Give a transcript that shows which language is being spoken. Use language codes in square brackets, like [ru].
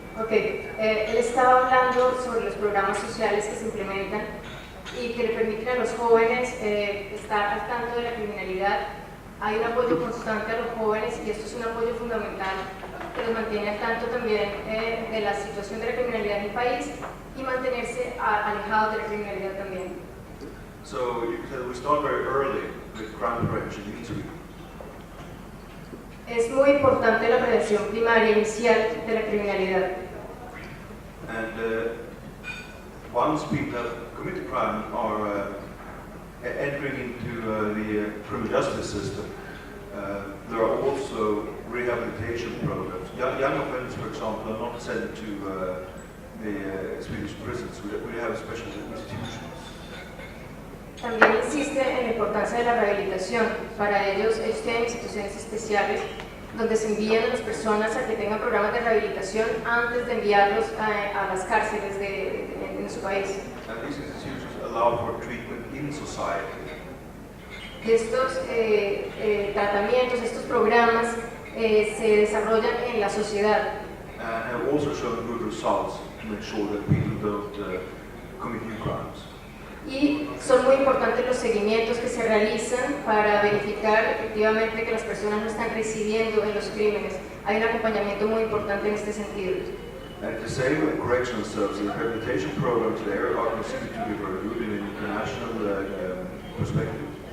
[es] Él estaba hablando sobre los programas sociales que se implementan y que le permiten a los jóvenes estar al tanto de la criminalidad. Hay un apoyo constante a los jóvenes y esto es un apoyo fundamental que los mantiene al tanto también de la situación de la criminalidad en el país y mantenerse alejados de la criminalidad también. [en] So you said we start very early with crime prevention in Sweden. [es] Es muy importante la prevención primaria inicial de la criminalidad. [en] And once people have committed crime or entering into the criminal justice system, there are also rehabilitation programs. Young offenders, for example, are not sent to the Swedish prisons. We have special institutions. [es] También insiste en la importancia de la rehabilitación. Para ellos tienen instituciones especiales donde se envían a las personas a que tengan programas de rehabilitación antes de enviarlos a las cárceles en su país. [en] And these institutions allow for treatment in society. [es] Estos tratamientos, estos programas se desarrollan en la sociedad. [en] And have also shown good results to make sure that people don't commit new crimes. [es] Y son muy importantes los seguimientos que se realizan para verificar efectivamente que las personas no están recibiendo en los crímenes. Hay un acompañamiento muy importante en este sentido. [en] And the same with correctional services, the rehabilitation programs there are considered to be very good in an international perspective.